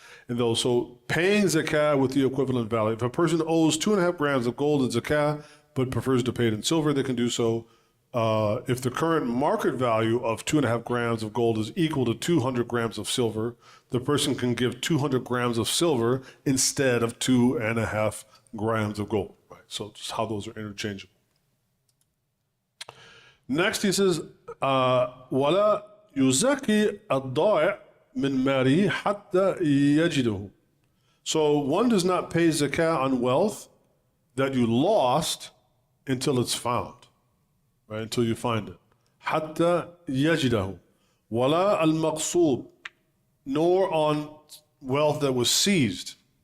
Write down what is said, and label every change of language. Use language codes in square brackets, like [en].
[en] And those, so paying zakah with the equivalent value. If a person owes 2.5 grams of gold in zakah, but prefers to pay it in silver, they can do so. If the current market value of 2.5 grams of gold is equal to 200 grams of silver, the person can give 200 grams of silver instead of 2.5 grams of gold. Right? So just how those are interchangeable. [ar] Next he says, وَلَا يُزَكِي الضَّائِعْ مِنْ مَالِهِ حَتَّى يَجِدُهُ. [en] So one does not pay zakah on wealth that you lost until it's found, right? Until you find it. [ar] حَتَّى يَجِدَهُ. وَلَا الْمَقْصُوبِ. [en] Nor on wealth that was seized.